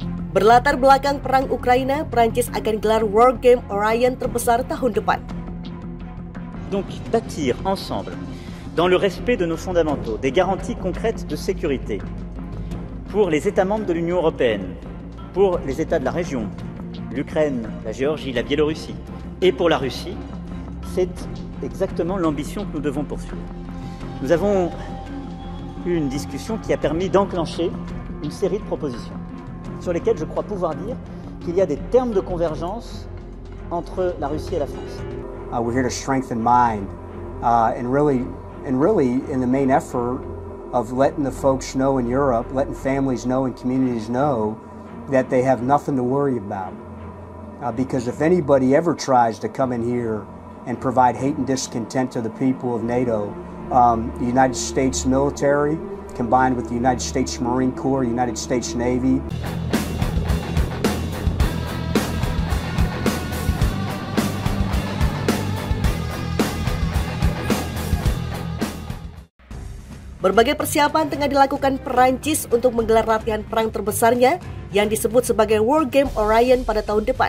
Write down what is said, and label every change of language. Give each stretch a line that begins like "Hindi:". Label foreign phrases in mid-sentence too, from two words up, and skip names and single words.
Indonesian: Berlatar belakang perang Ukraina, Prancis akan gelar World Game Orion terbesar tahun depan.
French: Donc bâtir ensemble, dans le respect de nos fondamentaux, des garanties concrètes de sécurité pour les États membres de l'Union européenne, pour les États de la région, l'Ukraine, la Géorgie, la Biélorussie, et pour la Russie, c'est exactement l'ambition que nous devons poursuivre. Nous avons eu une discussion qui a permis d'enclencher une série de propositions sur lesquelles je crois pouvoir dire qu'il y a des termes de convergence entre la Russie et la France.
English: We're here to strengthen mind and really in the main effort of letting the folks know in Europe, letting families know and communities know that they have nothing to worry about. Because if anybody ever tries to come in here and provide hate and discontent to the people of NATO, the United States military, combined with the United States Marine Corps, United States Navy.
Indonesian: Berbagai persiapan tengah dilakukan Perancis untuk menggelar latihan perang terbesarnya yang disebut sebagai World Game Orion pada tahun depan.